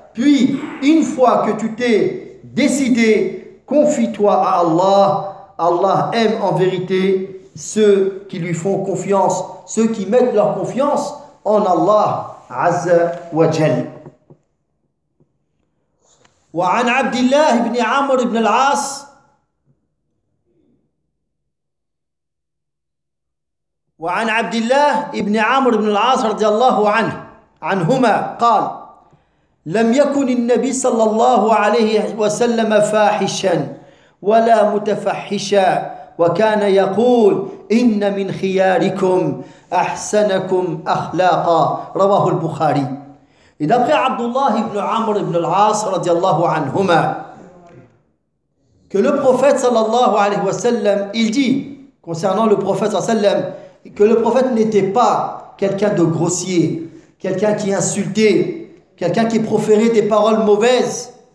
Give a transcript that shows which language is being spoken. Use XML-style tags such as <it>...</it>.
<fr>Puis, une fois que tu t'es décidé, confie-toi à Allah. Allah aime en vérité ceux qui lui font confiance, ceux qui mettent leur confiance en Allah Azza wa Jal.</fr> <ar>وعن عبد الله بن عمرو بن العاص وعن عبد الله بن عمرو بن العاص رضي الله عنه عنهما قال لم يكن النبي صلى الله عليه وسلم فاحشا ولا متفحشا وكان يقول إن من خياركم أحسنكم أخلاقا رواه البخاري.</ar> <fr>Et d'après Abdullah ibn Amr ibn al-As radiallahu anhuma, que le prophète sallallahu alayhi wa sallam, il dit concernant le prophète sallallahu alayhi wa sallam, que le prophète n'était pas quelqu'un de grossier, quelqu'un qui insultait, quelqu'un qui proférait des paroles mauvaises,</fr>